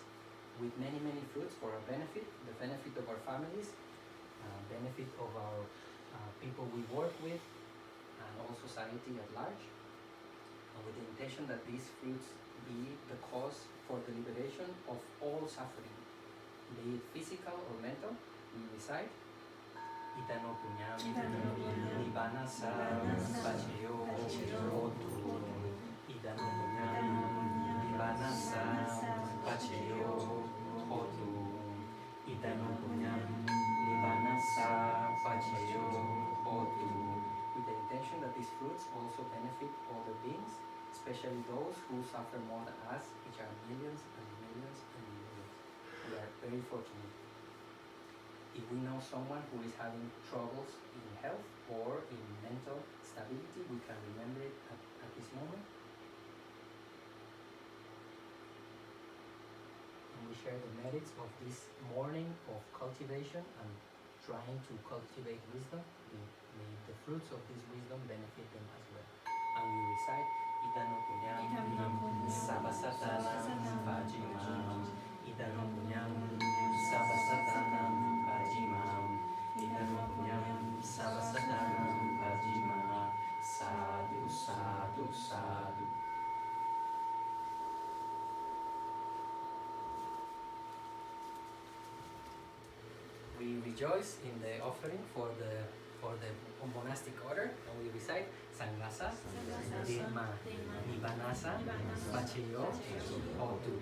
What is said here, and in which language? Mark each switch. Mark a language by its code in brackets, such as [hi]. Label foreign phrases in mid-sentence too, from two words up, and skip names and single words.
[en] with many, many fruits for our benefit, the benefit of our families, benefit of our people we work with, and all society at large, and with the intention that these fruits be the cause for the liberation of all suffering, be it physical or mental. We recite [pi] Itano punyam, Nibbana sa pacheyo hotu. Itano punyam, Nibbana sa pacheyo hotu. Itano punyam, Nibbana sa pacheyo hotu. [en] With the intention that these fruits also benefit other beings, especially those who suffer more than us, which are millions and millions and millions. We are very fortunate. If we know someone who is having troubles in health or in mental stability, we can remember it at this moment. And we share the merits of this morning of cultivation and trying to cultivate wisdom. May the fruits of this wisdom benefit them as well. And we recite [pi] Idano punyam sabasatanam vajimam. Idano punyam sabasatanam vajimam. Idano punyam sabasatanam vajimam. Sadhu, sadhu, sadhu. [en] We rejoice in the offering for the monastic order, and we recite [pi] Sanghasa, Dhamma, Nibbanasa, Pacheyo, Hotu.